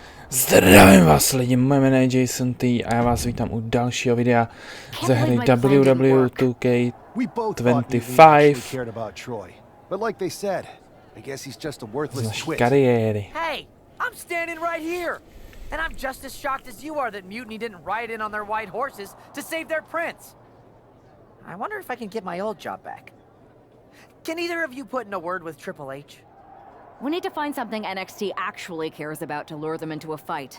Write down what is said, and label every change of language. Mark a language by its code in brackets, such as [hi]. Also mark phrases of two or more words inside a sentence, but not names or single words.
[cs] Zdravím vás lidi, moje jméno je Jason T a já vás vítám u dalšího videa ze hry WWE 2K25 z naší kariéry. [en] Hey, I'm standing right here. And I'm just as shocked as you are that Mutiny didn't ride in on their white horses to save their prince. I wonder if I can get my old job back. Can either of you put in a word with Triple H? We need to find something NXT actually cares about to lure them into a fight.